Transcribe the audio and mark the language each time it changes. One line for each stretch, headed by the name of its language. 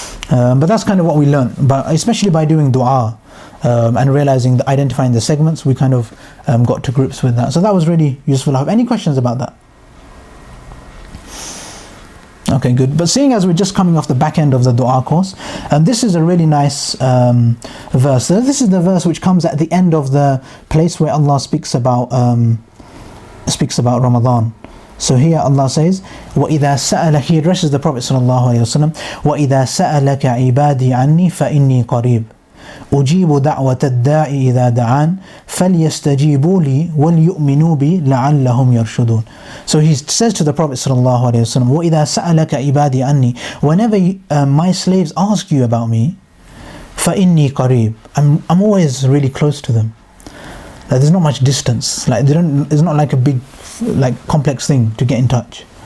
English: But that's kind of what we learn. But especially by doing dua and realizing, identifying the segments, we kind of got to grips with that. So that was really useful. I have any questions about that? Okay, good. But seeing as we're just coming off the back end of the dua course, this is a really nice verse. So this is the verse which comes at the end of the place where Allah speaks about Ramadan. So here Allah says,
Arabic: وَإِذَا سَأَلَ,
English: He addresses the Prophet sallallahu alaihi wasallam,
Arabic: وَإِذَا سَأَلَكَ عِبَادِي عَنِّي فَإِنِّي قَرِيبٌ أُجِيبُ دَعْوَةَ الدَّاعِ إِذَا دَعَانِ فَلْيَسْتَجِيبُوا لِي وَلْيُؤْمِنُوا بِي لَعَلَّهُمْ يَرْشُدُونَ.
English: So he says to the Prophet sallallahu alaihi wasallam,
Arabic: وَإِذَا سَأَلَكَ عِبَادِي عَنِّي,
English: whenever my slaves ask you about me,
Arabic: فَإِنِّي قَرِيبٌ,
English: I'm always really close to them. Like, there's not much distance. Like, it's not like a big, like, complex thing to get in touch.